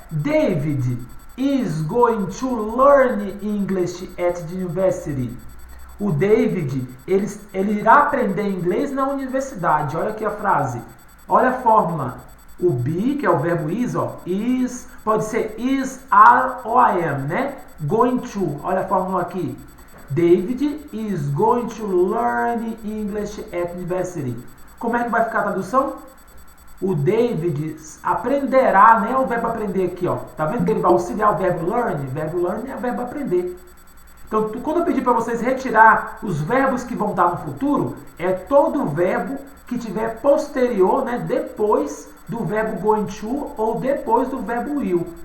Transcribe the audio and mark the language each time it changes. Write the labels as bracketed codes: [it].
[en] David is going to learn English at the university. [pt] O David, ele irá aprender inglês na universidade. Olha aqui a frase. Olha a fórmula. O be, que é o verbo is, ó, is, pode ser is, are ou I am, né? Going to. Olha a fórmula aqui. [en] David is going to learn English at university. [pt] Como é que vai ficar a tradução? O David aprenderá, né? O verbo aprender aqui, ó. Tá vendo que ele vai auxiliar o verbo learn? O verbo learn é o verbo aprender. Então, quando eu pedir para vocês retirar os verbos que vão estar no futuro, é todo verbo que tiver posterior, né, depois do verbo going to ou depois do verbo will.